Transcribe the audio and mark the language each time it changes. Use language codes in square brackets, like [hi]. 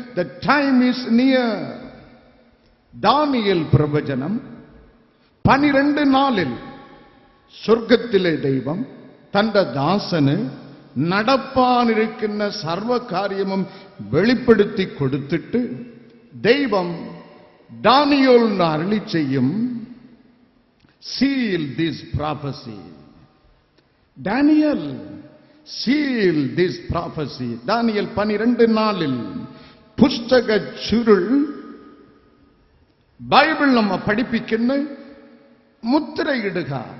[en] The time is near. [ml] Daniel പ്രവചനം 12:4 സ്വർഗത്തിലെ ദൈവം തന്റെ ദാസന് നടപ്പാനിരിക്കുന്ന സർവകാര്യവും വെളിപ്പെടുത്തി കൊടുത്തിട്ട് ദൈവം ദാനിയേലിന് അരുളി ചെയ്യും. [en] seal this prophecy. Daniel seal this prophecy. [ml] Daniel 12:4 പുസ്തക ചുരുൾ ബൈബിൾ നമ്മ പഠിപ്പിക്കുന്ന മുദ്രയിടുക.